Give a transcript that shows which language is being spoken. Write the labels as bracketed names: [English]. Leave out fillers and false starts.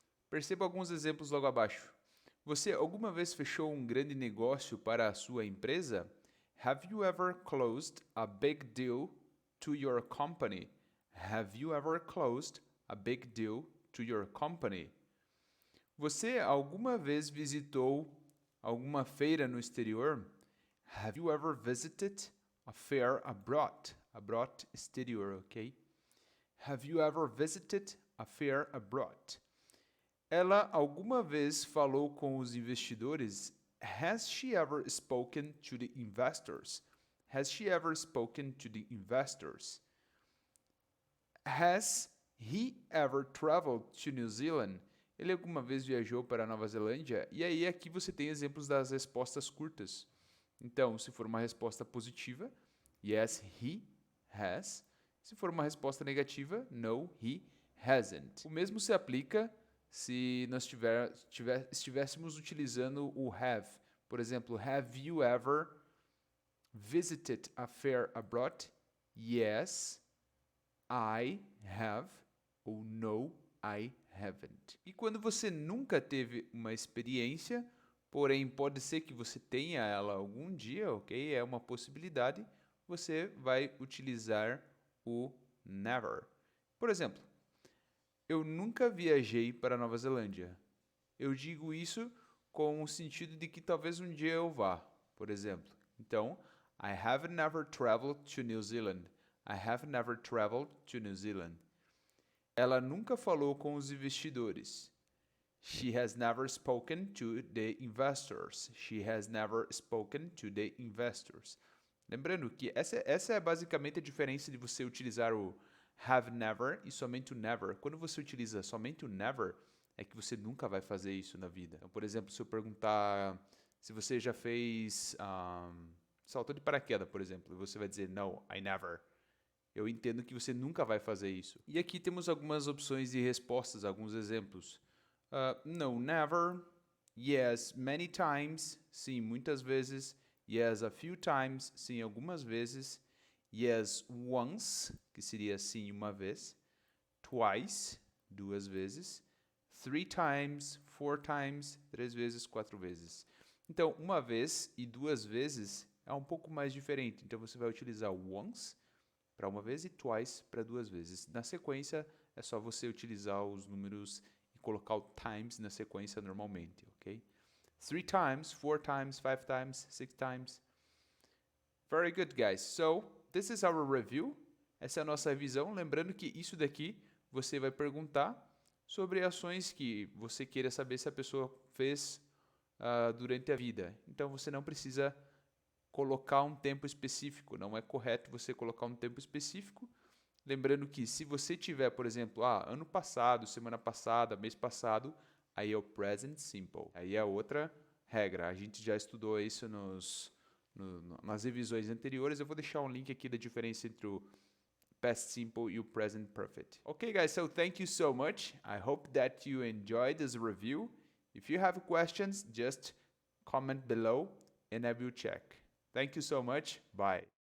[Portuguese] Perceba alguns exemplos logo abaixo. Você alguma vez fechou um grande negócio para a sua empresa? [English] Have you ever closed a big deal to your company? Have you ever closed a big deal to your company? [Portuguese] Você alguma vez visitou alguma feira no exterior? [English] Have you ever visited a fair abroad? Abroad, exterior, ok? Have you ever visited a fair abroad? [Portuguese] Ela alguma vez falou com os investidores? [English] Has she ever spoken to the investors? Has she ever spoken to the investors? Has he ever traveled to New Zealand? [Portuguese] Ele alguma vez viajou para a Nova Zelândia? E aí aqui você tem exemplos das respostas curtas. Então, se for uma resposta positiva, [English] yes, he has. [Portuguese] Se for uma resposta negativa, [English] no, he hasn't. [Portuguese] O mesmo se aplica se nós estivéssemos utilizando o have. Por exemplo, [English] have you ever visited a fair abroad? Yes, I have. Ou no, I haven't. [Portuguese] E quando você nunca teve uma experiência, porém pode ser que você tenha ela algum dia, ok? É uma possibilidade, você vai utilizar o never. Por exemplo, eu nunca viajei para a Nova Zelândia. Eu digo isso com o sentido de que talvez um dia eu vá, por exemplo. [English] Então, I have never traveled to New Zealand. I have never traveled to New Zealand. [Portuguese] Ela nunca falou com os investidores. [English] She has never spoken to the investors. She has never spoken to the investors. [Portuguese] Lembrando que essa é basicamente a diferença de você utilizar o have never e somente o never. Quando você utiliza somente o never, é que você nunca vai fazer isso na vida. Então, por exemplo, se eu perguntar se você já fez salto de paraquedas, por exemplo, você vai dizer [English] no, I never. [Portuguese] Eu entendo que você nunca vai fazer isso. E aqui temos algumas opções de respostas, alguns exemplos. [English] No, never. Yes, many times. [Portuguese] Sim, muitas vezes. [English] Yes, a few times. [Portuguese] Sim, algumas vezes. [English] Yes, once, [Portuguese] que seria sim uma vez. [English] Twice, [Portuguese] duas vezes. [English] Three times, four times, [Portuguese] três vezes, quatro vezes. Então, uma vez e duas vezes é um pouco mais diferente. Então, você vai utilizar once para uma vez e twice para duas vezes. Na sequência, é só você utilizar os números e colocar o times na sequência normalmente, ok? [English] Three times, four times, five times, six times. Very good, guys. So, this is our review. [Portuguese] Essa é a nossa revisão. Lembrando que isso daqui você vai perguntar sobre ações que você queira saber se a pessoa fez durante a vida. Então, você não precisa colocar um tempo específico, não é correto você colocar um tempo específico. Lembrando que se você tiver, por exemplo, ano passado, semana passada, mês passado, aí é o present simple. Aí é outra regra. A gente já estudou isso nas revisões anteriores. Eu vou deixar um link aqui da diferença entre o past simple e o present perfect. [English] Okay, guys, so thank you so much. I hope that you enjoyed this review. If you have questions, just comment below and I will check. Thank you so much. Bye.